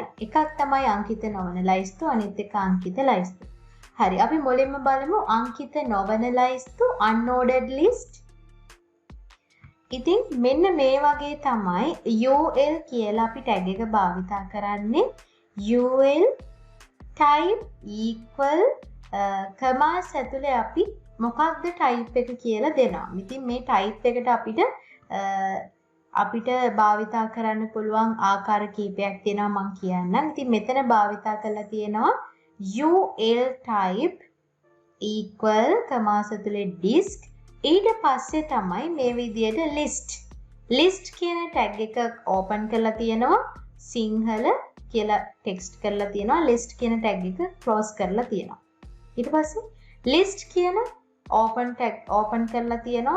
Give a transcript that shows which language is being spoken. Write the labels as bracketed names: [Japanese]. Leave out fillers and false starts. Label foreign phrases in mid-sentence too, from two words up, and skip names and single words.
[Sinhala] එකක් තමයි අංකිත නොවන ලයිස්තු, අනිත් එක අංකිත ලයිස්තු. හරි. අපි මුලින්ම බලමු අංකිත නොවන ලයිස්තු [English] unordered list. [Sinhala] ඉතින් මෙන්න මේ වගේ තමයි ul කියලා අපි tag එක භාවිත කරන්නේ. [English] ul type equal commas [Sinhala] ඇතුලේ අපි මොකක්ද type එක කියලා දෙනවා. ඉතින් මේ type එකට අපිට භාවිතා කරන්න පුළුවන් ආකාර කීපයක් තියෙනවා මම කියන්නම්. ඉතින් මෙතන භාවිතා කරලා තියෙනවා [English] ul type equal commas [Sinhala] ඇතුලේ disk. ඊට පස්සේ තමයි මේ විදියට list කියන tag එක open කරලා තියෙනවා. සිංහල කියලා text කරලා තියෙනවා. list කියන tag එක close කරලා තියෙනවා. ඊට පස්සේ list කියන open කරලා තියෙනවා.